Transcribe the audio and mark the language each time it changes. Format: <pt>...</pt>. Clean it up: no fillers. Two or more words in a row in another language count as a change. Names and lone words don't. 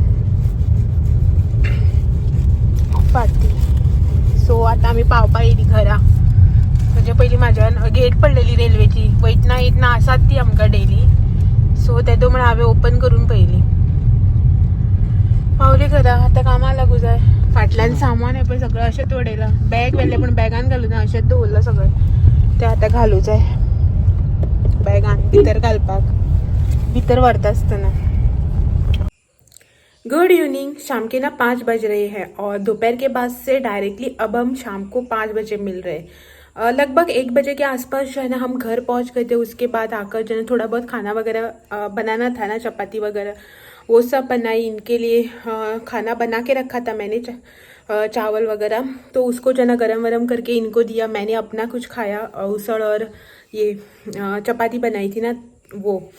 <kok>फाटी सो आतां आमी पावपा येयली घरा म्हणजे पयलीं म्हाज्यान गेट पडलेली रेल्वेची वयतना येतना आसात ती आमकां डेली सो तेदो म्हण हांवें ओपन करून पयली पावली घरा आतां कामां लागू जाय फाटल्यान सामान आहे पळय सगळं अशेंच उडयलां बॅग व्हेल्लें पण बॅगान घालूं ना अशेंच दवरलां सगळें तें आतां घालूं जाय बॅगान भितर घालपाक भितर व्हरता आसतना</kok> <hi>गुड इवनिंग शाम के ना 5 बज रहे हैं और दोपहर के बाद से डायरेक्टली अब हम शाम को 5 बजे मिल रहे हैं लगभग 1 बजे के आसपास जो है ना हम घर पहुंच गए थे उसके बाद आकर जो है थोड़ा बहुत खाना वगैरह बनाना था ना चपाती वगैरह वो सब बनाई इनके लिए खाना बना के रखा था मैंने चावल वगैरह तो उसको जो है ना गरम वरम करके इनको दिया मैंने अपना कुछ खाया उसड़ और ये चपाती बनाई थी ना वो</hi>